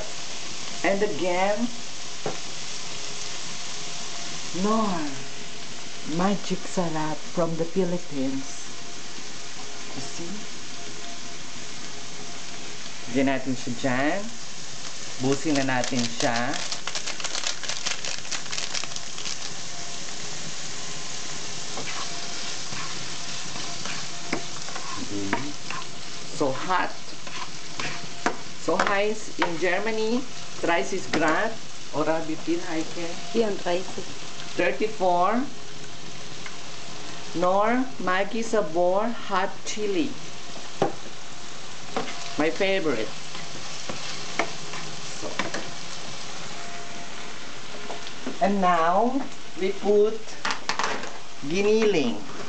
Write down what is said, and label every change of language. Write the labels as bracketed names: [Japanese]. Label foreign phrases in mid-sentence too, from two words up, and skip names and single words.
[English] and again, nor. Magic Sarap from the Philippines. You see? [Filipino] Lagyan natin siya dyan. Busin na natin siya. [English] So hot. [German] So heiß in Germany, 30 Grad. Oder wie viel, Heike? 34. 34. [English] Nor Maggi Sabor hot chili. My favorite. So. And now we put giniling.